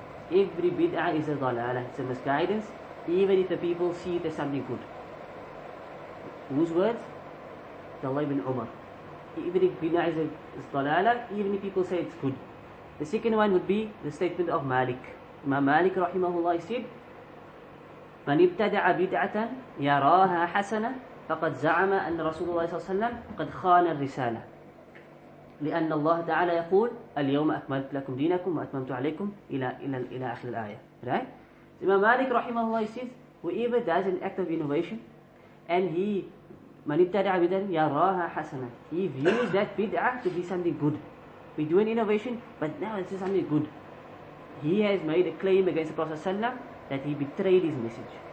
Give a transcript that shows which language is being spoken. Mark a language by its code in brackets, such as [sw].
[en] Every bid'ah is a dalala, it's a misguidance, even if the people see it as something good. Whose words? Abdullah ibn Umar. Even if bid'ah is dalala, even if people say it's good. The second one would be the statement of Malik. Imam Malik rahimahullah said, [ar] من ابتدع بدعة يراها حسنة فقد زعم أن رسول الله صلى الله عليه وسلم قد خان الرسالة لأن الله تعالى يقول اليوم أكملت لكم دينكم وأتممت عليكم إلى آخر الآية. [en] Right? Imam Malik rahimahullah says, whoever does an act of innovation and he [ar] من ابتدع بدعة يراها حسنة, [en] he views that bid'ah to be something good. We do an innovation, but now it's something good. He has made a claim against the Prophet ﷺ that he betrayed his message.